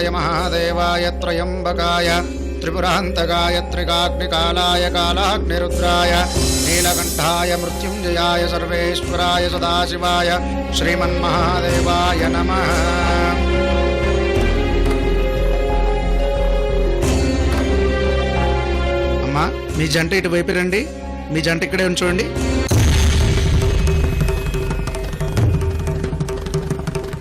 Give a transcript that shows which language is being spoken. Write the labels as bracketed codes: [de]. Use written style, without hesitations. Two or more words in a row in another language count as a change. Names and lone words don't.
[sa] महादेवाय त्रयम्बकाय त्रिपुरान्तकाय त्रिकाग्निकालाय कालाग्निरुद्राय नीलकण्ठाय मृत्युञ्जयाय सर्वेश्वराय सदाशिवाय श्रीमन्महादेवाय नमः। [te] అమ్మా, మీ జంట ఇటువైపు రండి. మీ జంట ఇక్కడే ఉంచండి.